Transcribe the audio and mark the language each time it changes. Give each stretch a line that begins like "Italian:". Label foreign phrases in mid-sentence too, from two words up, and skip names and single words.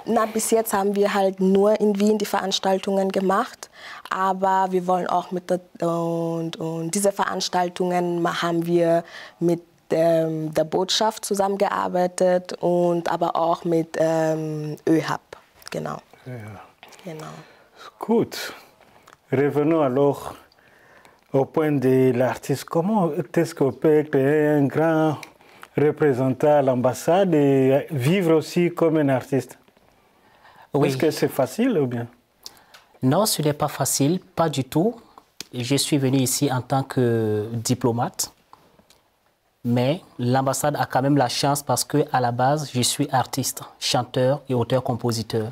German: Bis jetzt haben wir halt nur in Wien die Veranstaltungen gemacht, aber wir wollen auch und diese Veranstaltungen haben wir mit der Botschaft zusammengearbeitet und aber auch mit ÖHAB. Genau. Ja. Genau. Gut.
French: revenons alors au point de l'artiste. Comment est-ce qu'on peut être un grand représentant à l'ambassade et vivre aussi comme un artiste? Oui. Est-ce que c'est facile ou bien? Non, ce n'est pas facile, pas du tout. Je suis venu ici en tant que diplomate, mais l'ambassade a quand même la chance parce qu'à la base, je suis artiste, chanteur et auteur-compositeur.